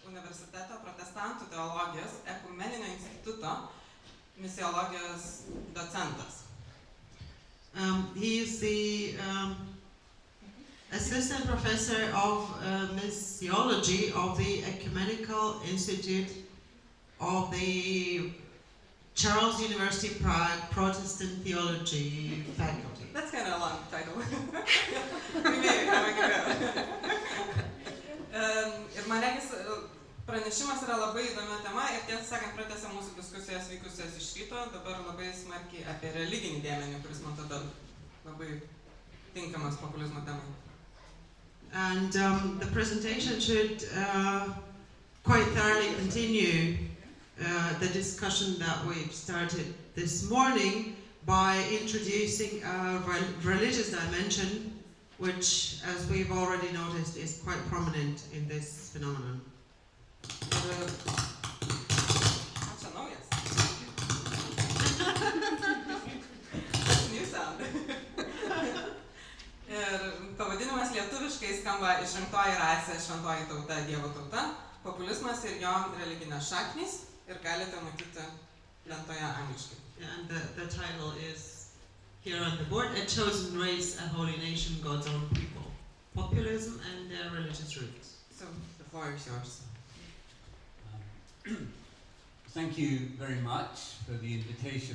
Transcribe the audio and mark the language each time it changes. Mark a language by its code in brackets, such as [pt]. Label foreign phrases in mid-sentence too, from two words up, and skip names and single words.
[lt] universiteto protestantų teologijos ekumeninio instituto misiologijos docentas. [en] He is the assistant professor of missiology of the Ecumenical Institute of the Charles University Prague Protestant Theology Faculty. That's kind of a long title. We may have a go. [lt] Ir man regis, pranešimas yra labai įdomia tema ir tiesą sakant pratęsia mūsų diskusijas vykusias iš ryto, dabar labai smarkiai apie religinį dėmenį, kuris man tada labai tinkamas populizmo temai. [en] And the presentation should quite thoroughly continue the discussion that we've started this morning by introducing a religious dimension, which, as we've already noticed, is quite prominent in this phenomenon. That's a naujas. That's a new sound. [lt] Ir pavadinimas lietuviškai skamba Išrinktoji rasė, šventoji tauta, Dievo tauta, populizmas ir jo religinės šaknys, ir galite matyti lentoje angliškai. [en] And the title is here on the board: A Chosen Race, a Holy Nation, God's Own People. Populism and their Religious Roots. So, the floor is yours. Thank you very much for the invitation.